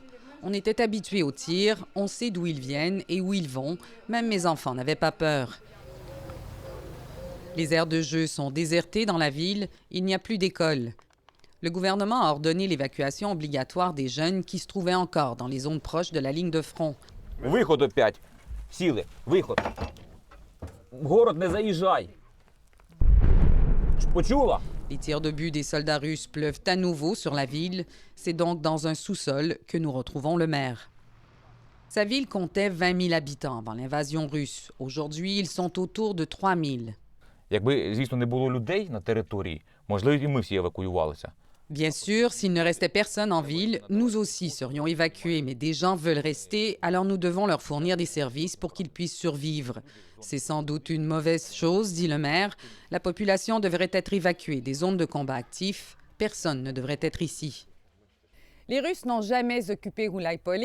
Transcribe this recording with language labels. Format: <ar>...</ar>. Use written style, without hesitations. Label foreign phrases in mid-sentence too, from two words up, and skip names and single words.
<fr>On était habitués aux tirs, on sait d'où ils viennent et où ils vont. Même mes enfants n'avaient pas peur. Les aires de jeu sont désertées dans la ville, il n'y a plus d'école. Le gouvernement a ordonné l'évacuation obligatoire des jeunes qui se trouvaient encore dans les zones proches de la ligne de front.</fr> <uk>Виход опять. Сіли. Виход. В город не заїжджай. Почула?</uk> <fr>Les tirs d'obus des soldats russes pleuvent à nouveau sur la ville. C'est donc dans un sous-sol que nous retrouvons le maire. Sa ville comptait 20 000 habitants avant l'invasion russe. Aujourd'hui, ils sont autour de 3 000.</fr> <uk>Якби, звісно, не було людей на території, можливо, і ми всі евакуювалися.</uk> <fr>Bien sûr, s'il ne restait personne en ville, nous aussi serions évacués, mais des gens veulent rester, alors nous devons leur fournir des services pour qu'ils puissent survivre. C'est sans doute une mauvaise chose, dit le maire. La population devrait être évacuée des zones de combat actifs. Personne ne devrait être ici. Les Russes n'ont jamais occupé Uliapole.</fr>